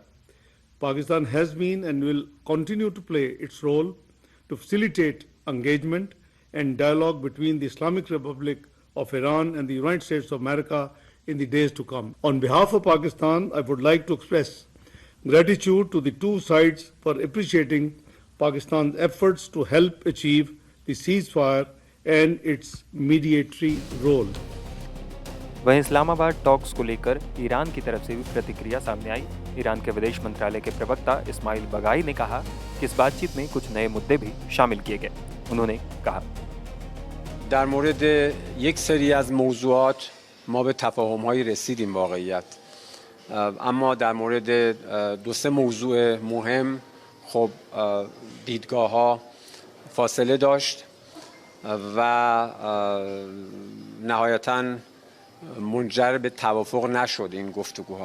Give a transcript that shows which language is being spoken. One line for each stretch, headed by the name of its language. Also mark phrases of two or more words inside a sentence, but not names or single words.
English: Pakistan has been and will continue to play its role to facilitate engagement and dialogue between the Islamic Republic of Iran and the United States of America in the days to come. On behalf of Pakistan, I would like to express gratitude to the two sides for appreciating Pakistan's efforts to help achieve the ceasefire and its mediatory role.
Hindi: वहीं इस्लामाबाद टॉक्स को लेकर ईरान की तरफ से भी प्रतिक्रिया सामने आई। ईरान के विदेश मंत्रालय के प्रवक्ता इस्माइल बगाई ने कहा कि इस बातचीत में कुछ नए मुद्दे भी शामिल किए गए। उन्होंने कहा,
Persian: در مورد یک سری از موضوعات ما به تفاهم‌هایی رسیدیم واقعیت، اما در مورد دو سه موضوع مهم خب دیدگاه‌ها فاصله داشت و نهایتاً منجر به توافق نشد این گفتگوها.